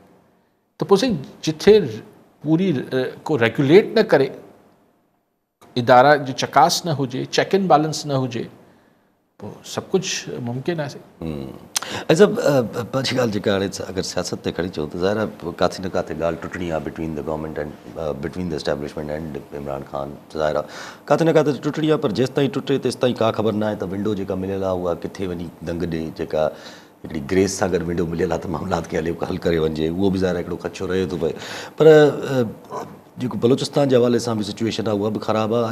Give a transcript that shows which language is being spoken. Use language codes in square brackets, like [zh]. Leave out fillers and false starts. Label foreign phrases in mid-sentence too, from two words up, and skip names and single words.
[sd] त पोइ साईं जिथे पूरी को रेगुलेट न करे, इदारा जो चकास न हुजे, [en] check and balance [sd] न हुजे, पोइ सभु कुझु मुमकिन आहे साईं। अच्छा, पंहिंजी ॻाल्हि जेका हाणे अगरि सियासत ते खणी चऊं त ज़ाहिर आहे किथे न किथे ॻाल्हि टुटणी आहे [en] between the government and between the establishment and [sd] इमरान ख़ान। ज़ाहिर आहे किथे न किथे टुटणी आहे, पर जेसि ताईं टुटे तेसि ताईं का ख़बर न आहे त विंडो जेका मिलियल आहे उहा किथे वञी दंग ॾे। जेका हिकिड़ी ग्रेस सां गॾु विंडो मिलियल आहे त मामलात खे हल करे वञिजे, उहो बि ज़ाहिर हिकिड़ो ख़दशो रहे थो पए। पर जेको बलोचिस्तान जे हवाले सां बि सिचुएशन आहे उहा बि ख़राबु आहे।